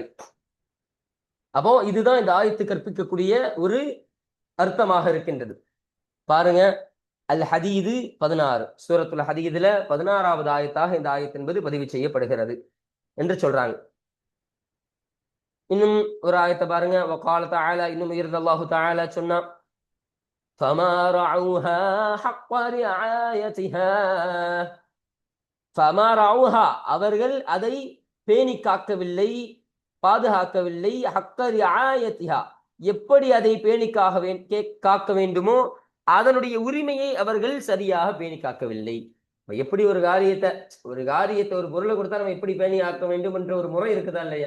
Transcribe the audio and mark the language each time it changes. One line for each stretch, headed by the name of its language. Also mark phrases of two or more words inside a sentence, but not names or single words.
Tamil: அப்போ இதுதான் இந்த ஆயத்து கற்பிக்கக்கூடிய ஒரு அர்த்தமாக இருக்கின்றது. பாருங்க, அல் ஹதீது 16, சூரத்துல் ஹதீதுல 16வது ஆயத்தாக இந்த ஆயத்து என்பது பதிவு செய்யப்படுகிறது என்று சொல்றாங்க. இன்னும் ஒரு ஆயத்தை பாருங்க.
Arabic: وقال تعالى,
Tamil: இன்னும் உயர்ந்த
Arabic: الله تعالى
Tamil: சொன்னா,
Arabic: فما رعوها حق رعايتها. فما رعوها,
Tamil: அவர்கள் அதை பேணி காக்கவில்லை, பாதுகாக்கவில்லை.
Arabic: حق رعايتها,
Tamil: எப்படி அதை பேணி காக்க வேண்டுமோ அதனுடைய உரிமையை அவர்கள் சரியாக பேணி காக்கவில்லை. எப்படி ஒரு காரியத்தை ஒரு பொருளை கொடுத்தா நம்ம எப்படி பேணி காக்க வேண்டும் என்ற ஒரு முறை இருக்குதா இல்லையா?